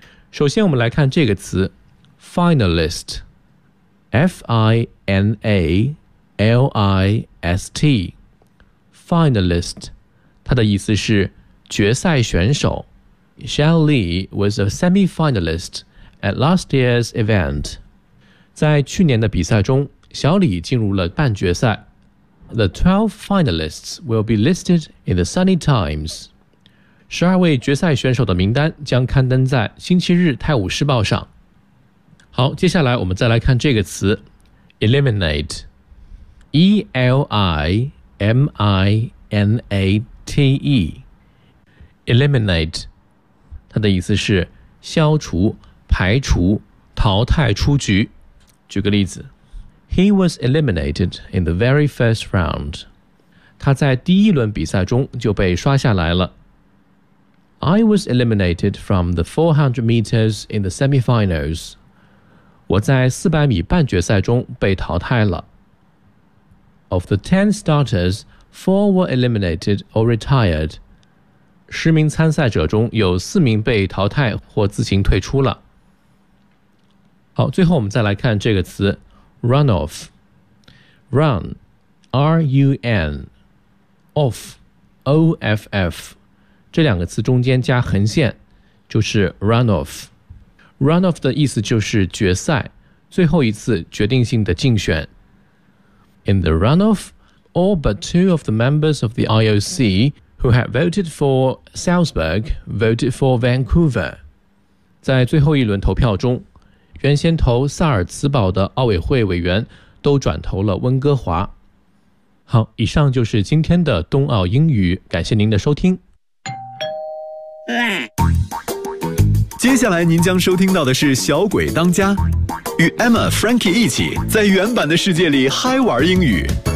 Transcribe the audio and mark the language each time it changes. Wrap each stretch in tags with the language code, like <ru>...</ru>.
<zh>首先我们来看这个词 Finalist， F-I-N-A-L-I-S-T， Finalist， 它的意思是决赛选手。</zh> <en>Shell Lee was a semi-finalist at last year's event.</en> <zh>在去年的比赛中，小李进入了半决赛。</zh> <en>The 12 finalists will be listed in the Sunday Times.</en> <zh>12位决赛选手的名单将刊登在星期日《泰晤士报》上。好，接下来我们再来看这个词 Eliminate， E-L-I-M-I-N-A-T-E， Eliminate， 它的意思是消除、排除、淘汰出局。举个例子，</zh> <en>He was eliminated in the very first round.</en> <zh>他在第一轮比赛中就被刷下来了。</zh> <en>I was eliminated from the 400 meters in the semifinals.</en> <zh>我在400米半决赛中被淘汰了。</zh> <en>Of the 10 starters, 4 were eliminated or retired.</en> <zh>10名参赛者中有4名被淘汰或自行退出了。好，最后我们再来看这个词 runoff， run， R-U-N， off， O-F-F， 这两个词中间加横线就是 runoff。 runoff 的意思就是决赛，最后一次决定性的竞选。</zh> <en>In the runoff, all but two of the members of the IOC who had voted for Salzburg voted for Vancouver.</en> <zh>在最后一轮投票中，原先投萨尔茨堡的奥委会委员都转投了温哥华。好，以上就是今天的冬奥英语，感谢您的收听。接下来您将收听到的是小鬼当家，与 Emma Frankie 一起在原版的世界里嗨玩英语。</zh>